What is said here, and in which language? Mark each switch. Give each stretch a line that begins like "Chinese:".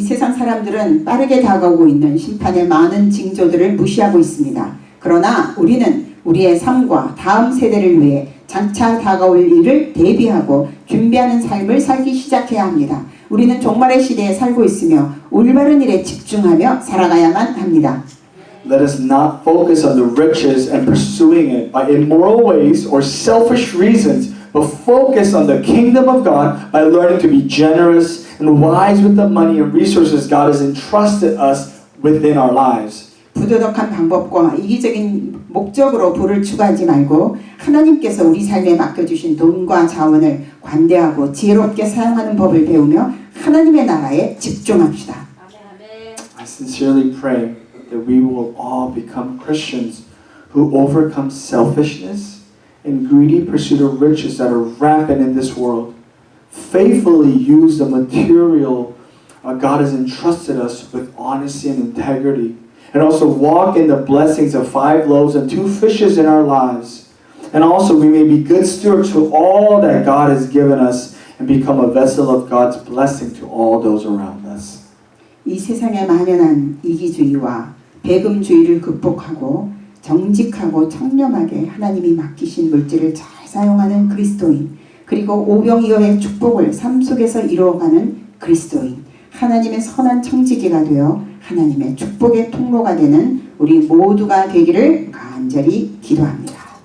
Korean: 이 세상 사람들은 빠르게 다가오고 있는 심판의 많은 징조들을 무시하고 있습니다. 그러나 우리는 우리의 삶과 다음 세대를 위해 장차 다가올 일을 대비하고 준비하는 삶을 살기 시작해야 합니다. 우리는 종말의 시대에 살고 있으며 올바른 일에 집중하며 살아가야만 합니다.
English: Let us not focus on the riches and pursuing it by immoral ways or selfish reasons, but focus on the kingdom of God by learning to be generous and wise with the money and resources God has entrusted us within our lives.
Korean: 부도덕한 방법과 이기적인 목적으로 부를 추구하지 말고 하나님께서 우리 삶에 맡겨주신 돈과 자원을 관대하고 지혜롭게 사용하는 법을 배우며 하나님의 나라에 집중합시다.
English: I sincerely pray that we will all become Christians who overcome selfishness and greedy pursuit of riches that are rampant in this world. Faithfully use the material God has entrusted us with honesty and integrity. And also walk in the blessings of 5 loaves and 2 fishes in our lives. And also we may be good stewards to all that God has given us and become a vessel of God's blessing to all those around us.
Korean: 이 세상에 만연한 이기주의와 배금주의를 극복하고 정직하고 청렴하게 하나님이 맡기신 물질을 잘 사용하는 그리스도인, 그리고 오병이어의 축복을 삶 속에서 이루어가는 그리스도인, 하나님의 선한 청지기가 되어 하나님의 축복의 통로가 되는 우리 모두가 되기를 간절히 기도합니다.